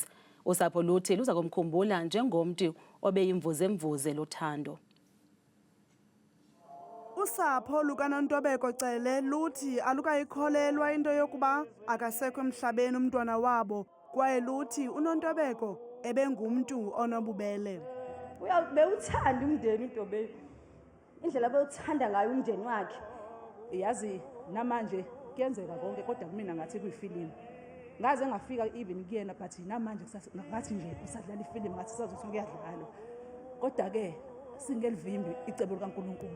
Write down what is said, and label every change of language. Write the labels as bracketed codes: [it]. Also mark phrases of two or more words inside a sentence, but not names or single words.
[xh] Usapho luthi luza kumkhumbula njengomntu obeyimvuze lothando. Usapho lukaNontobeko Cele luthi alukayikholelwa into yokuba akasekho emhlabeni umntwana wabo kwaye luthi uNontobeko ebengumntu onobubele. [zu] Bewuthanda umndeni uDobe. Indlela bewuthanda ngayo umndeni wakhe. Yazi namanje kuyenzeka konke kodwa kumina ngathi kuyifilimu. Ngaze ngafika even kuyena but namanje ngathi nje usadlala ifilimu ngathi sazothi kuyadlala. Kodwa ke singelivimbi icebo likaNkulunkulu.